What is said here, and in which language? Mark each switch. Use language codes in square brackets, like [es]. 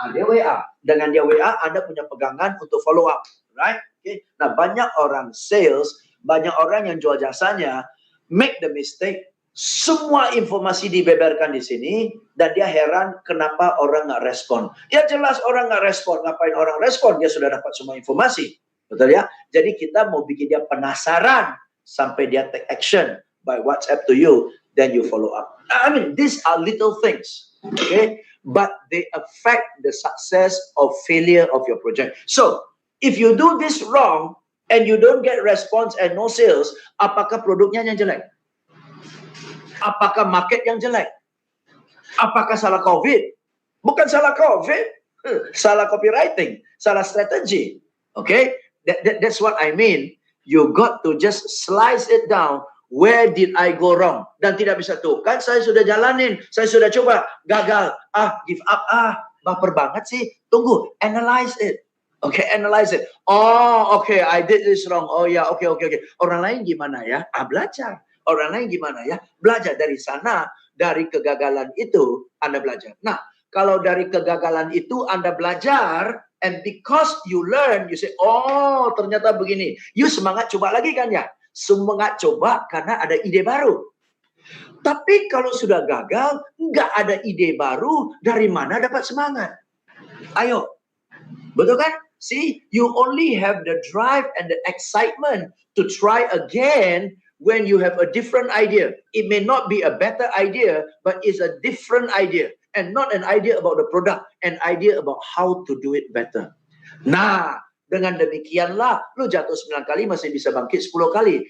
[id] Dia WA. Dengan dia WA, Anda punya pegangan untuk follow up. [en] Right? Okay. [id] Nah, banyak orang sales, banyak orang yang jual jasanya, [en] make the mistake. [id] Semua informasi dibeberkan di sini dan dia heran kenapa orang nggak respon. Ya jelas orang nggak respon. Ngapain orang respon? Dia sudah dapat semua informasi. Betul ya? Jadi kita mau bikin dia penasaran sampai dia [en] take action by WhatsApp to you, then you follow up. I mean, these are little things, okay? But they affect the success or failure of your project. So, if you do this wrong and you don't get response and no sales, [id] apakah produknya yang jelek? Apakah market yang jelek? Apakah salah COVID? Bukan salah COVID, salah copywriting, salah strategi. [en] Okay, that's what I mean. You got to just slice it down. Where did I go wrong? [id] Dan tidak bisa tuh, kan saya sudah jalanin, saya sudah coba, gagal, [en] give up, [id] baper banget sih. Tunggu, [en] analyze it. Okay, analyze it. Oh, okay, I did this wrong. Oh ya, okay. [id] Orang lain gimana ya? Belajar. Orang lain gimana ya? Belajar dari sana, dari kegagalan itu Anda belajar. Nah, kalau dari kegagalan itu Anda belajar, [en] and because you learn, you say, [id] oh ternyata begini. You semangat coba lagi kan ya? Semangat coba karena ada ide baru. Tapi kalau sudah gagal, nggak ada ide baru, dari mana dapat semangat? Ayo, betul kan? [en] See, you only have the drive and the excitement to try again when you have a different idea. It may not be a better idea, but it's a different idea. And not an idea about the product, an idea about how to do it better. [id] Nah, dengan demikianlah, lu jatuh 9 kali masih bisa bangkit 10 kali.